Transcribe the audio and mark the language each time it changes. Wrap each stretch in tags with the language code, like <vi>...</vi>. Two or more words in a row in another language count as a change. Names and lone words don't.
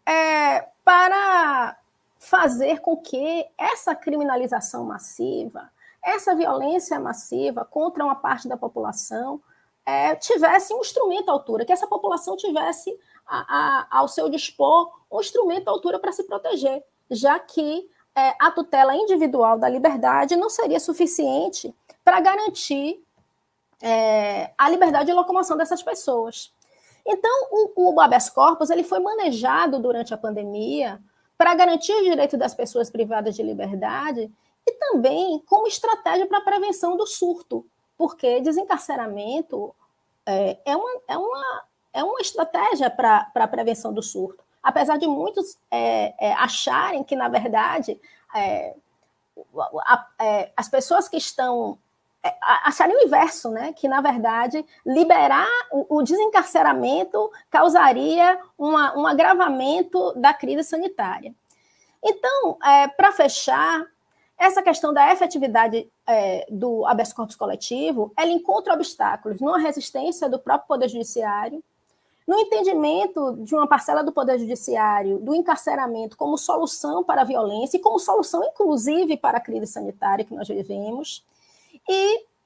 <pt>fazer com que essa criminalização massiva, essa violência massiva contra uma parte da população tivesse um instrumento à altura, que essa população tivesse ao seu dispor um instrumento à altura para se proteger, já que a tutela individual da liberdade não seria suficiente para garantir a liberdade de locomoção dessas pessoas. Então, o</pt> <la>habeas corpus</la> <pt>ele foi manejado durante a pandemia para garantir o direito das pessoas privadas de liberdade e também como estratégia para a prevenção do surto, porque desencarceramento é uma estratégia para a prevenção do surto. Apesar de muitos acharem que, na verdade, as pessoas que estão... acharem o inverso, né? Que, na verdade, liberar o desencarceramento causaria um agravamento da crise sanitária. Então, para fechar, essa questão da efetividade do</pt> <la>habeas corpus</la> <pt>coletivo, ela encontra obstáculos numa resistência do próprio Poder Judiciário, no entendimento de uma parcela do Poder Judiciário do encarceramento como solução para a violência e como solução, inclusive, para a crise sanitária que nós vivemos, e</pt>